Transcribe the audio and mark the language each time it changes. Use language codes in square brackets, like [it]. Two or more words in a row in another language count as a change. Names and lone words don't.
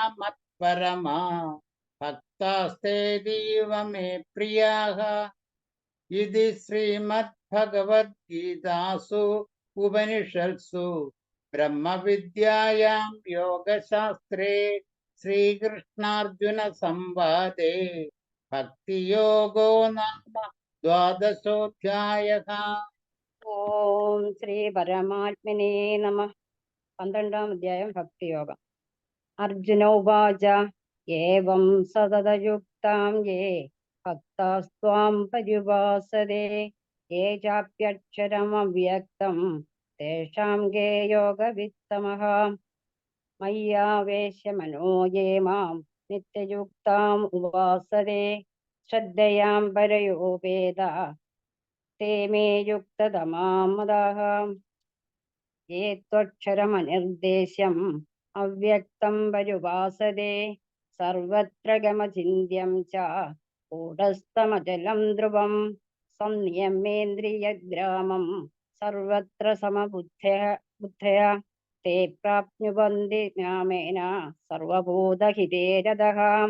[sa] मत्परमा भक्तास्तेतीव मे प्रियाः इति श्रीमद्भगवद्गीतासु उपनिषत्सु ब्रह्मविद्यायां योगशास्त्रे श्रीकृष्णार्जुनसंवादे भक्तियोगो नाम द्वादशोऽध्यायः। ഓം ശ്രീ പരമാത്മനേ നമഃ. 12-ാം അധ്യായം ഭക്തിയോഗം. അർജുന ഉവാച ഏവം സതതയുക്താം യേ ഭക്താസ്ത്വാം പര്യുപാസതേ യേ ചാപ്യക്ഷരമവ്യക്തം തേഷാം കേ യോഗവിത്തമഃ മയ്യാവേശ്യ മനോ യേ മാം നിത്യയുക്താം ഉപാസതേ ശ്രദ്ധയാം പരയോപേത ते मे युक्ततमामदाः ये त्वक्षरमनिर्देश्यम् अव्यक्तं पर्युपासते सर्वत्र गमचिन्त्यं च कूटस्थमचलं ध्रुवं संनियमेन्द्रियग्रामं सर्वत्र समबुद्धया ते प्राप्नुवन्ति ज्ञानेन सर्वभूतहिते रतः